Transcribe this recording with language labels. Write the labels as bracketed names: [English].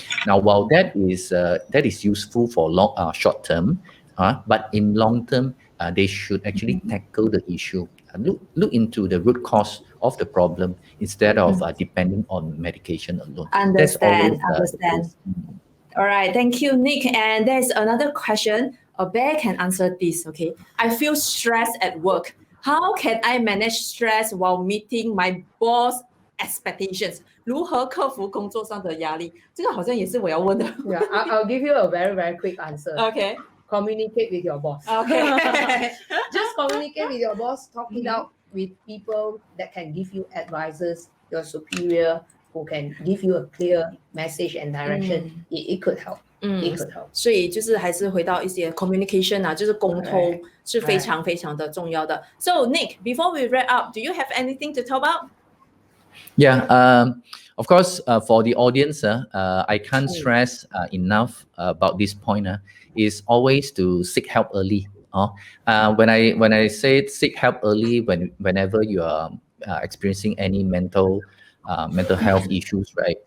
[English] Now, while that is useful for short term, but in long term, they should actually tackle the issue, look into the root cause of the problem instead of depending on medication alone. Understand. That's always, All right, thank you, Nick. And there's another question. A bear can answer this. Okay, I feel stressed at work. How can I manage stress while meeting my boss expectations? [Chinese] 如何克服工作上的压力？这个好像也是我要问的。 [English] Yeah, I'll give you a very, very quick answer. Okay. Communicate with your boss. Okay. Just communicate with your boss, talk it out with people that can give you advices, your superior, who can give you a clear message and direction. It could help. It could help. [Chinese] 所以就是还是回到一些 communication 就是沟通是非常非常的重要的。 [English] So Nick, before we wrap up, do you have anything to talk about? Yeah, of course, for the audience, I can't stress enough about this point. Is always to seek help early. When I say seek help early, whenever you are experiencing any mental health issues, right?